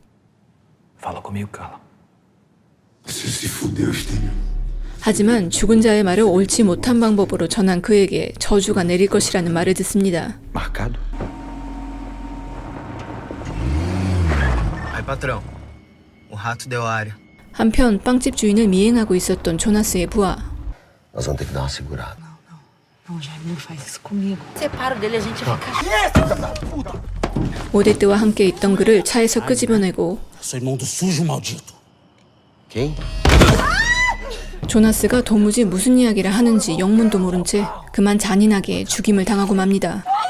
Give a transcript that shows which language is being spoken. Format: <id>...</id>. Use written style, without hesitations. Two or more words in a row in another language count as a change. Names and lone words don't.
<ko>하지만 죽은 자의 말을 옳지 못한 방법으로 전한 그에게 저주가 내릴 것이라는 말을 듣습니다. 한편 빵집 주인을 미행하고 있었던 조나스의 부하.</ko> <pt>Nós vamos ter que dar uma segurada.</pt> <ko>오데트와 함께 있던 그를 차에서 끄집어내고</ko> <pt>Quem?</pt> <ko>조나스가 도무지 무슨 이야기를 하는지 영문도 모른 채 그만 잔인하게 죽임을 당하고 맙니다.</ko>